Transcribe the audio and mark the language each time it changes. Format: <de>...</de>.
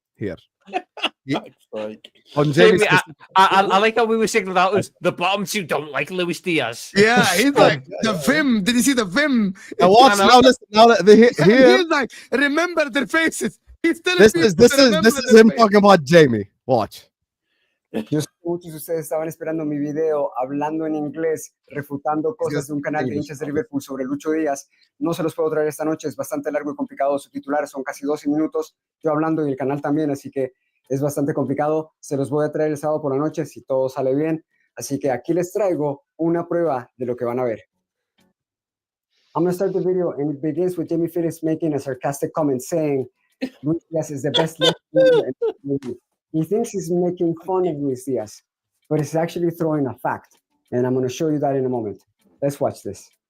<en>Here. On Jamie, I like how we were signaled out as the bottom two don't like Luis Diaz. Yeah, he's like the Vim. Did you see the Vim? now watch now. Listen now. Here, He's like, remember their faces. He's telling this people is to remember their him faces. talking about Jamie. Watch.</en> <es>Yo sé que muchos de ustedes estaban esperando mi video hablando en inglés, refutando cosas de un canal de hinchas de Liverpool sobre Lucho Díaz. No se los puedo traer esta noche, es bastante largo y complicado. Su titular son casi 12 minutos, yo hablando y el canal también, así que es bastante complicado. Se los voy a traer el sábado por la noche si todo sale bien. Así que aquí les traigo una prueba de lo que van a ver.</es> <en>I'm going to start the video, and it begins with Jamie Phillips making a sarcastic comment saying, Luis Diaz is the best left winger in the league. He thinks he's making fun of Luis Diaz, but he's actually throwing a fact. And I'm going to show you that in a moment. Let's watch this.</en>